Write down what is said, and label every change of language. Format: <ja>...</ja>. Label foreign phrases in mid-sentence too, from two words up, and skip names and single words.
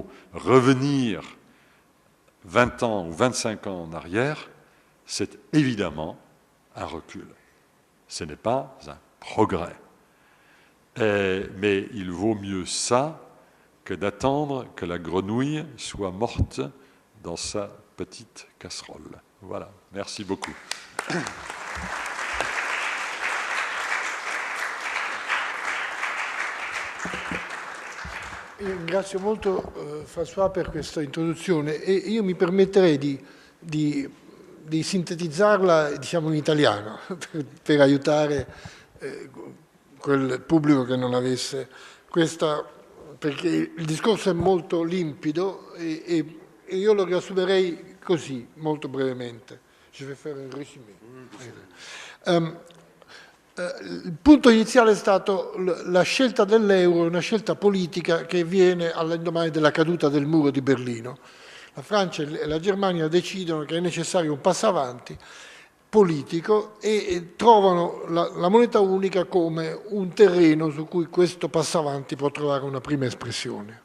<fr>Revenir 20 ans ou 25 ans en arrière, c'est évidemment un recul. Ce n'est pas un progrès. Mais il vaut mieux ça que d'attendre que la grenouille soit morte dans sa petite casserole. Voilà, merci beaucoup.</fr> <it>Ringrazio molto François per questa introduzione e io mi permetterei di sintetizzarla, diciamo, in italiano per aiutare quel pubblico che non avesse questa, perché il discorso è molto limpido e io lo riassumerei così, molto brevemente.</it> <fr>Je vais faire un résumé.</fr> <it>Il punto iniziale è stato la scelta dell'euro, una scelta politica che viene all'indomani della caduta del muro di Berlino. La Francia e la Germania decidono che è necessario un passo avanti politico e trovano la moneta unica come un terreno su cui questo passo avanti può trovare una prima espressione.</it>